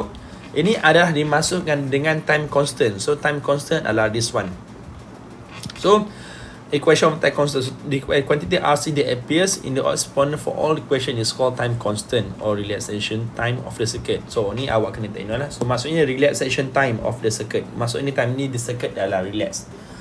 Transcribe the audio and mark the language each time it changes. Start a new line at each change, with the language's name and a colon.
Malay: So ini adalah dimasukkan dengan time constant. So time constant adalah
English: this one. So equation of time constant, the quantity RC that appears in the exponent for all equation is called time constant or relaxation time of the circuit.
Malay: So ni awak kena
English: take note
Malay: lah. So maksudnya
English: relaxation time of the circuit.
Malay: Maksudnya time ni
English: the circuit
Malay: adalah relax.